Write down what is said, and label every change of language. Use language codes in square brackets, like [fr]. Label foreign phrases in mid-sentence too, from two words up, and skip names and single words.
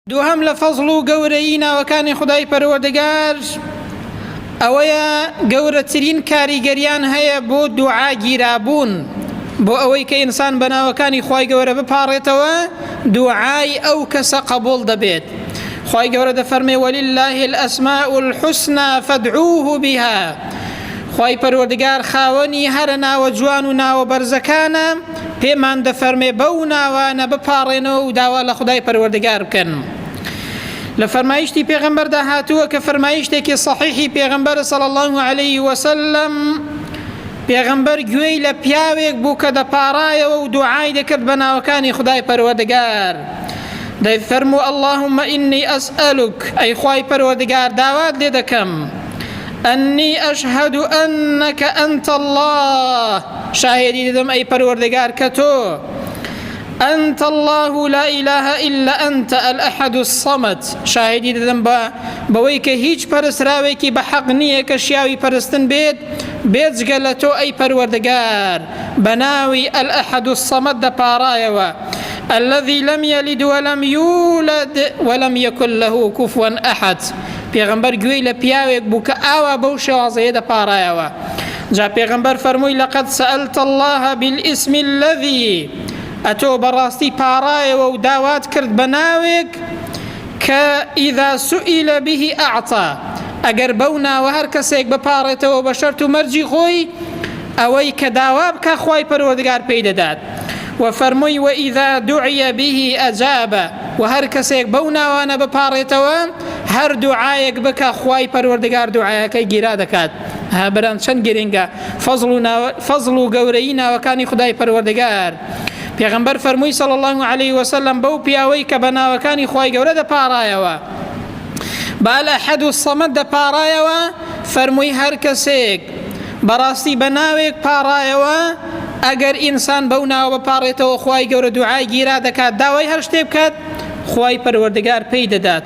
[ckb] دووهەم لە فەزڵ و گەورەی ناوەکانی خودای پەروەردگار ئەوەیە گەورەترین کاریگەریان هەیە بۆ دوعا گیرابوون، بۆ ئەوەی کە ئینسان بە ناوەکانی خوای گەورە بپاڕێتەوە دوعای ئەو کەسە قبول دەبێت. خوای گەورە دەفەرمێ [ar] وەلله الأسماء الحسنى فادعوه بها. [ckb] خوای پەروەردگار خاوەنی هەرە ناوە جوان و ناوە بەرزەکانە، پێمان دەفەرمێ بەو ناوانە بپاڕێنەوە و داوا لە خودای پەروەردگار بکەن. لە فەرمایشتی پێغەمبەردا هاتووە کە فەرمایشتێکی صحیحی پێغەمبەر [ar] صلی الله عليه وسلم، [ckb] پێغەمبەر گوێی لە پیاوێک بوو کە دەپاڕایەوە و دوعای دەکرد بە ناوەکانی خودای پەروەردگار. [ar] دەیفەرموو اللهم إني أسألك، [ckb] ئەی خوای پەروەردگار داوات لێ دەکەم، [ar] أني أشهد أنك أنت الله، [ckb] شاهدی دەدەم ئەی پەروەردگار کە تۆ [ar] أنت الله لا إله إلا أنت الأحد الصمد، [ckb] شاهدی دەدەم بەوەی کە هیچ پەرستراوێکی بە حەق نییە کە شیاوی پەرستن بێت بێجگە لە تۆ ئەی پەروەردگار، بە ناوی [ar] الأحد الصمد [ckb] دەپاڕایەوە، [ar] الذي لم يلد ولم يولد ولم يكن له كفوا أحد. [ckb] پێغەمبەر گوێی لە پیاوێک بوو کە ئاوا بەو شێوازەیە دەپاڕایەوە. جا پێغەمبەر فەرمووی [ar] لقد سألت الله بالاسم الذي، [ckb] ئەتۆ بەڕاستی پاڕایەوە و داوات کرد بە ناوێک کە [ar] ئیذا سئیل به ئەعطا، [ckb] ئەگەر بەو ناوە هەر کەسێک بپاڕێتەوە بە شەرت و مەرجی خۆی ئەوەی کە داوا بکە خوای پەروەردگار پێی دەدات. [ar] وفرمووی وإذا دعي به أجاب، [ckb] و هەر کەسێک بەو ناوانە بپاڕێتەوە هەر دوعایەک بکە خوای پەروەردگار دوعایەکەی گیرا دەکات. بەران چەند گرنگە فەزڵ و گەورەی ناوەکانی خودای پەروەردگار. پێغەمبەر فەرمووی [ar] صلی الله عليه وسلم [ckb] بەو پیاوەی کە بە ناوەکانی خوای گەورە دەپاڕایەوە بە [ar] الأحد الصمد [ckb] دەپاڕایەوە، فەرمووی هەر کەسێک بەڕاستی بە ناوێک پاڕایەوە ئەگەر ئینسان بەو ناوە بپاڕێتەوە خوای گەورە دوعای گیرا دەکات، داوای هەر شتێ بکات خوای پەروەردگار پێی دەدات.